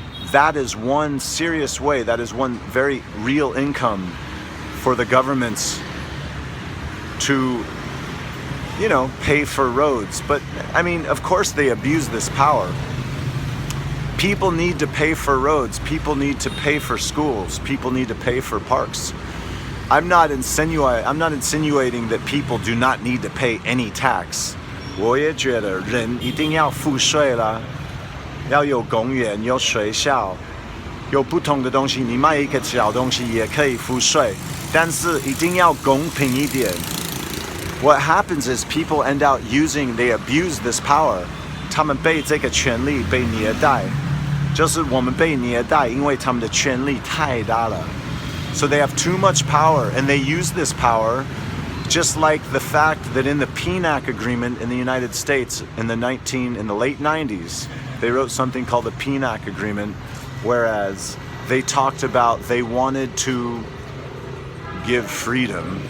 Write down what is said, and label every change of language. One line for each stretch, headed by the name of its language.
English: That is one serious way, that is one very real income for the governments to, you know, pay for roads. But I mean, of course they abuse this power. People need to pay for roads. People need to pay for schools. People need to pay for parks. I'm not insinuating that people do not need to pay any tax.
Chinese: 我也觉得人一定要付税啦，要有公园，有学校，有不同的东西。你卖一个小东西也可以付税，但是一定要公平一点。
English: What happens is people end out they abuse this power.
Chinese: 他们被这个权利被虐待，就是我们被虐待，因为他们的权力太大了。
English: So they have too much power, and they use this power, just like the fact that in the PNAC agreement in the United States in the late 90s, they wrote something called the PNAC agreement, whereas they talked about they wanted to give freedom.